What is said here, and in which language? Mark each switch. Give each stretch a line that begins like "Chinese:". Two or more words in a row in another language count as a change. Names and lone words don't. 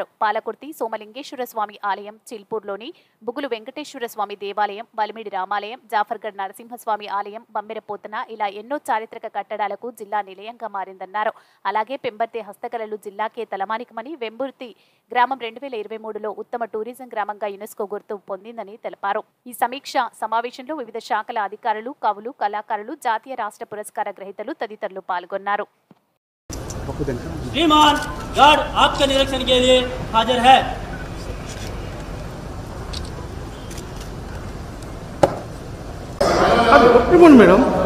Telugu: పాలకుర్తి సోమలింగేశ్వర స్వామి ఆలయం, చిల్పూర్లోని బుగులు వెంకటేశ్వర స్వామి దేవాలయం, వలిమిడి రామాలయం, జాఫర్గఢ్ నరసింహస్వామి ఆలయం, బమ్మెరపోతన ఇలా ఎన్నో చారిత్రక కట్టడాలకు జిల్లా నిలయంగా మారిందన్నారు. అలాగే పెంబర్తి హస్తకళలు జిల్లాకే తలమానికమని, వెంబుర్తి గ్రామం 2023లో ఉత్తమ టూరిజం గ్రామంగా యునెస్కో గుర్తు పొందిందని తెలిపారు. ఈ సమీక్ష సమావేశంలో వివిధ శాఖల అధికారులు, కవులు, కళాకారులు, జాతీయ, రాష్ట్ర పురస్కార గ్రహీతలు తదితరులు పాల్గొన్నారు.
Hindi: श्रीमान गार्ड आपके निरीक्षण के लिए हाजिर है। मैडम